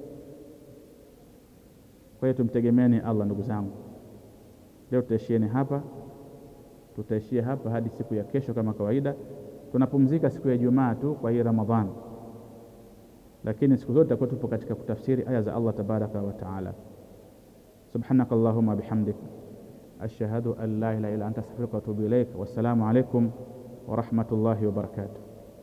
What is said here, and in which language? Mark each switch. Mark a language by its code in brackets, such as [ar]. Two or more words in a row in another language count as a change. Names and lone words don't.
[sw] Kwa hiyo tumtegemeeni Allah, ndugu zangu. Leo tutaishia hapa hadi siku ya kesho kama kawaida. Tunapumzika siku ya Ijumaa tu kwa hii Ramadhani, lakini siku zote tutakuwa tupo katika kutafsiri aya za Allah [ar] تبارك وتعالى. سبحانك اللهم وبحمدك أشهد أن لا إله إلا أنت أستغفرك وأتوب إليك. والسلام عليكم ورحمة الله وبركاته.